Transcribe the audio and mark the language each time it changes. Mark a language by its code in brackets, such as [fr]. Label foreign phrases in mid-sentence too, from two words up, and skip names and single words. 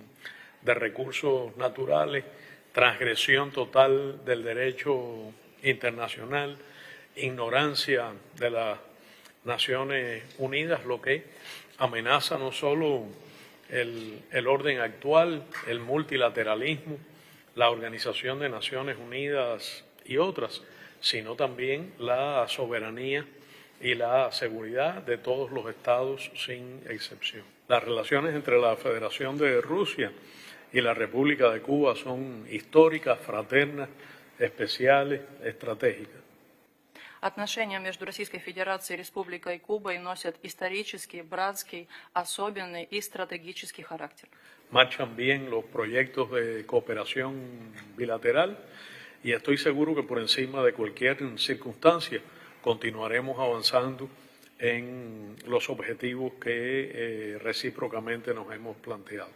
[es] de recursos naturales, transgresión total del derecho internacional, ignorancia de las Naciones Unidas, lo que amenaza no solo el orden actual, el multilateralismo, la Organización de Naciones Unidas y otras, sino también la soberanía y la seguridad de todos los estados sin excepción. Las relaciones entre la Federación de Rusia y la República de Cuba son históricas, fraternas, especiales, estratégicas. [ru] Отношения между Российской Федерацией, Республикой Кубой носят исторический, братский, особенный и стратегический характер. [es] Marchan bien los proyectos de cooperación bilateral y estoy seguro que por encima de cualquier circunstancia continuaremos avanzando en los objetivos que recíprocamente nos hemos planteado.